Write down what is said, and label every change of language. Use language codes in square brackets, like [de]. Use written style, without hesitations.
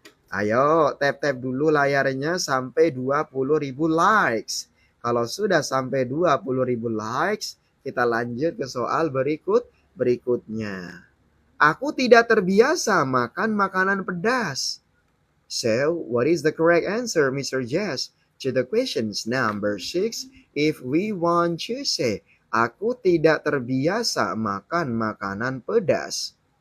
[id] Ayo, tap-tap dulu layarnya sampai 20.000 likes. Kalau sudah sampai 20.000 likes, kita lanjut ke soal berikutnya. Aku tidak terbiasa makan makanan pedas. [en] So, what is the correct answer, Mr. Jess, to the questions number 6? If we want to say, [id] aku tidak terbiasa makan makanan pedas.